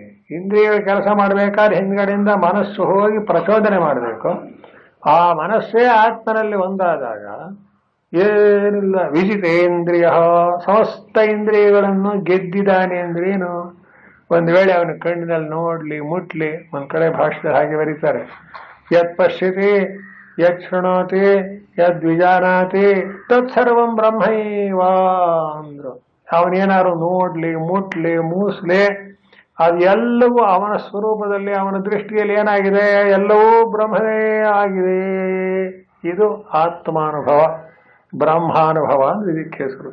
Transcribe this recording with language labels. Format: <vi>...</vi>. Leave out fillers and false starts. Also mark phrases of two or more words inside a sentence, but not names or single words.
<kn>ಇಂದ್ರಿಯಗಳು ಕೆಲಸ ಮಾಡ್ಬೇಕಾದ್ರೆ ಹಿಂದ್ಗಡೆಯಿಂದ ಮನಸ್ಸು ಹೋಗಿ ಪ್ರಚೋದನೆ ಮಾಡಬೇಕು. ಆ ಮನಸ್ಸೇ ಆತ್ಮನಲ್ಲಿ ಒಂದಾದಾಗ ಏನಿಲ್ಲ. ವಿಜಿತೇಂದ್ರಿಯ, ಸಮಸ್ತ ಇಂದ್ರಿಯಗಳನ್ನು ಗೆದ್ದಿದ್ದಾನೆ ಅಂದ್ರೇನು? ಒಂದ್ ವೇಳೆ ಅವನ ಕಣ್ಣಿನಲ್ಲಿ ನೋಡ್ಲಿ ಮುಟ್ಲಿ, ಒಂದ್ ಕಡೆ ಭಾಷೆದಲ್ಲಿ ಹಾಗೆ ಬರೀತಾರೆ,</kn> <sa>ಯತ್ ಪಶ್ಯತಿ ಯತ್ ಶೃಣೋತಿ ಯದ್ ವಿಜಾನಾತಿ ತತ್ಸರ್ವಂ ಬ್ರಹ್ಮೈವ ಅಂದ್ರು.</sa> <kn>ಅವನೇನಾದ್ರು ನೋಡ್ಲಿ ಮುಟ್ಲಿ ಮೂಸ್ಲಿ ಅದೆಲ್ಲವೂ ಅವನ ಸ್ವರೂಪದಲ್ಲಿ, ಅವನ ದೃಷ್ಟಿಯಲ್ಲಿ ಏನಾಗಿದೆ? ಎಲ್ಲವೂ ಬ್ರಹ್ಮನೇ ಆಗಿದೆ. ಇದು ಆತ್ಮಾನುಭವ, ಬ್ರಹ್ಮಾನುಭವ ಅಂದ್ರೆ ಇದಕ್ಕೆ ಹೆಸರು.</kn>